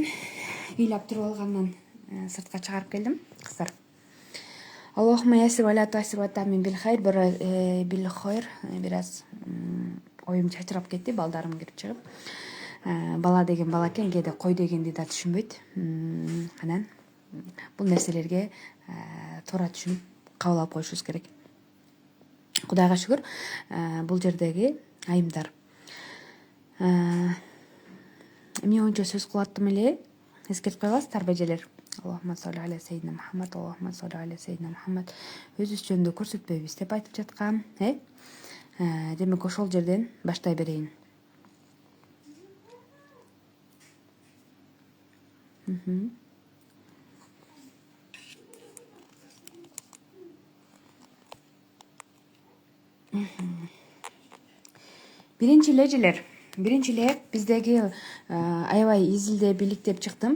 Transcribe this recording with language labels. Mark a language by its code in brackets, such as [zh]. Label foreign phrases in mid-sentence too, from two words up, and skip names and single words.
[ky] Ыйлап туруп алгандан сыртка чыгарып келдим, кыздар. [ar] اللهم يسر ولا تعسر وتمم بالخير. [ky] Бираз оюм чачырап кетти, балдарым кирип чыгып. Бала деген бала экен, кээде кой дегенди да түшүнбөйт. Анан бул нерселерге туура түшүнүп кабыл алып коюшубуз керек. Кудайга шүгүр, бул жердеги айымдар эмне боюнча сөз кылып аттым эле, эскертип коебуздарбы эжелер? [ar] اللهم صل على سيدنا محمد، اللهم صل على سيدنا محمد. [ky] Өзүбүз жөнүндө көрсөтпөйбүз деп айтып жаткам, демек ошол жерден баштай берейин. Биринчи эле биздеги аябай изилдеп иликтеп чыктым.